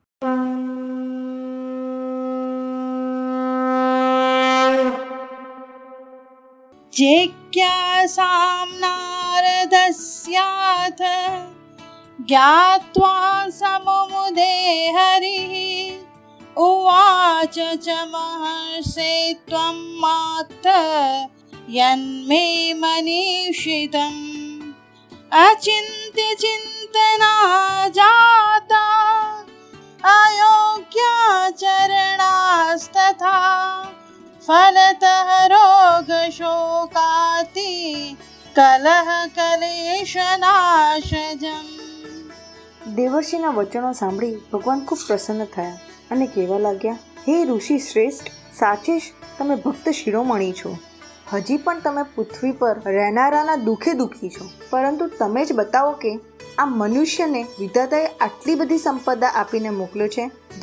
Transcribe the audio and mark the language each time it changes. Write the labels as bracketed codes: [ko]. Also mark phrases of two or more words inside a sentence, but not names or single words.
[sa] जिज्ञासां नारदस्याथ ज्ञात्वा समुमुदे हरिः, उवाच च महर्षे त्वं मात यन्मे मनीषितम्, अचिन्त्य चिन्तना जाता अयोग्याचरणास्तथा, फलतः रोग शोकाति कलह कलेश नाशजम्। [gu] દેવર્ષિના વચનો સાંભળી ભગવાન ખૂબ પ્રસન્ન થયા અને કહેવા લાગ્યા, હે ઋષિ શ્રેષ્ઠ, સાચે જ તમે ભક્ત શિરોમણી છો. હજી પણ તમે પૃથ્વી પર રહેનારાના દુઃખે દુઃખી છો, પરંતુ તમે જ બતાવો કે આ મનુષ્યને વિધાતાએ આટલી બધી સંપદા આપીને મોકલ્યો છે,